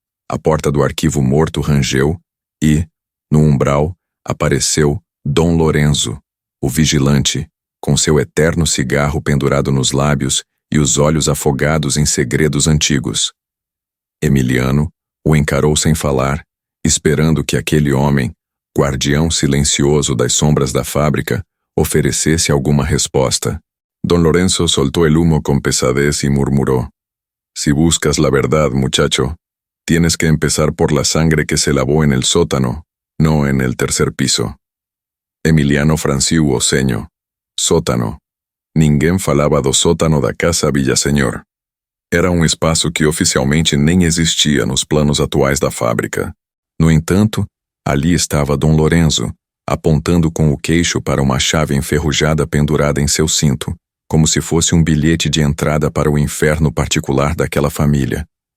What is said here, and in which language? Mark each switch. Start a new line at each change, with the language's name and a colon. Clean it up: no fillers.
Portuguese: A porta do arquivo morto rangeu e, no umbral, apareceu Dom Lorenzo, o vigilante, com seu eterno cigarro pendurado nos lábios e os olhos afogados em segredos antigos. Emiliano o encarou sem falar, esperando que aquele homem, guardião silencioso das sombras da fábrica, oferecesse alguma resposta.
Spanish: Don Lorenzo soltó el humo con pesadez y murmuró: Si buscas la verdad, muchacho, tienes que empezar por la sangre que se lavó en el sótano, no en el 3er piso.
Portuguese: Emiliano franciu o ceño. Sótano. Ninguém falava do sótano da Casa Villaseñor. Era um espaço que oficialmente nem existia nos planos atuais da fábrica. No entanto, ali estava Dom Lorenzo, apontando com o queixo para uma chave enferrujada pendurada em seu cinto, como se fosse um bilhete de entrada para o inferno particular daquela família.